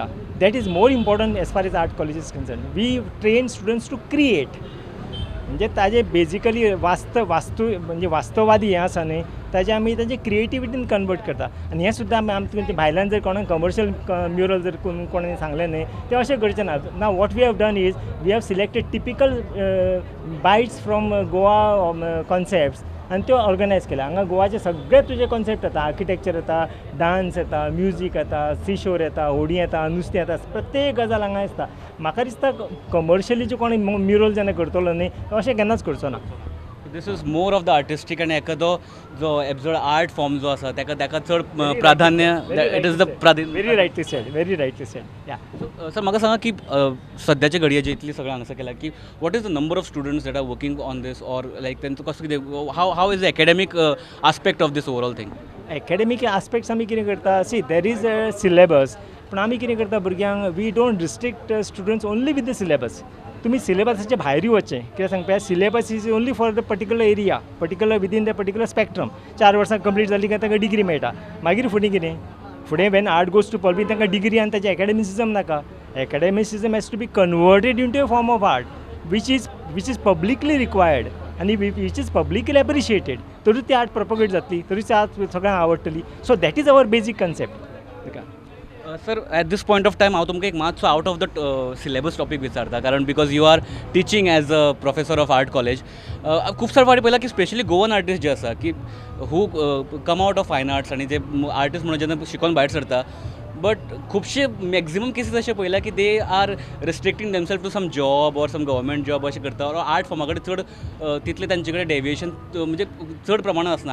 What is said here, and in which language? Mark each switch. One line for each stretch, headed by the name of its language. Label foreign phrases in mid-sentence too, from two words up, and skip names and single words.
English: That is more important as far as art college is concern. We train students to create
Konkani: म्हणजे ताजे बेजिकली म्हणजे वास्तववादी हें आसा न्ही ताजे आमी ताजे क्रिएटिविटीन कन्वर्ट करता. आनी हें सुद्दां आमी भायल्यान जर कोणाक
English: commercial mural
Konkani: जर कोणें सांगलें न्ही तें अशें करचें ना.
English: Now what we have done is we have selected typical bites from Goa concepts
Konkani: आनी त्यो ऑर्गनायज केल्या. हांगा गोवाचे सगळे तुजे कॉन्सेप्ट येता. आर्किटेक्चर येता, डान्स येता, म्युजीक येता,
English: sea shore
Konkani: येता, होडी येता, नुस्तें येता, प्रत्येक गजाल हांगा दिसता. म्हाका दिसता कमर्शियली जो कोणी म्युरल जेन्ना करतलो न्ही तो अशें केन्नाच करचो ना.
English: this is more of the artistic
Konkani: आनी एखादो जो
English: absurd art form
Konkani: जो आसा ताका चड प्राधान्य
English: it is the
Konkani: प्राधान्य.
English: Very rightly said ya.
Konkani: सर म्हाका सांगा की सद्याचे घडये जे इतली सगळें हांगासर केला की
English: what is the number of students that are working on this or like
Konkani: तेंचो कसो कितें
English: how is the academic aspect of this overall thing? academic aspects
Konkani: आमी कितें करता
English: see there is a syllabus
Konkani: पूण आमी कितें करता भुरग्यांक
English: we don't restrict students only with the syllabus.
Konkani: तुम्ही सिलेबसाचे भायर वचचें कित्याक सांगपा
English: syllabus is only for the particular area particular within the particular spectrum.
Konkani: 4 वर्सां कंप्लीट जाली काय ताका डिग्री मेळटा. मागीर फुडें कितें फुडें
English: when art goes to public
Konkani: तांकां डिग्री आनी ताचें एकाडेमिसिजम नाका.
English: academicism has to be converted into a form of art which is publicly required आणि which is publicly appreciated.
Konkani: तरी ती आर्ट प्रोपगेट जातली, तरी ती आर्ट सगळ्यांक आवडटली.
English: So that is our basic concept.
Konkani: सर
English: at this point of time
Konkani: हांव तुमकां एक मातसो
English: out of the syllabus topic
Konkani: विचारता, कारण
English: because you are teaching as a professor of art college.
Konkani: खूब सारे फावटी पळयलां की
English: specially Goan artist
Konkani: जे आसा की
English: who come out of fine arts
Konkani: आनी जे आर्टिस्ट म्हणून जेन्ना शिकून भायर सरता, बट खुबशे
English: maximum cases
Konkani: अशें पळयला की
English: they are restricting themself to some job or some government job
Konkani: अशें करता, ऑर आर्ट फॉर्मा कडेन चड तितले तांचे कडेन डेविएशन म्हणजे चड प्रमाणात आसना.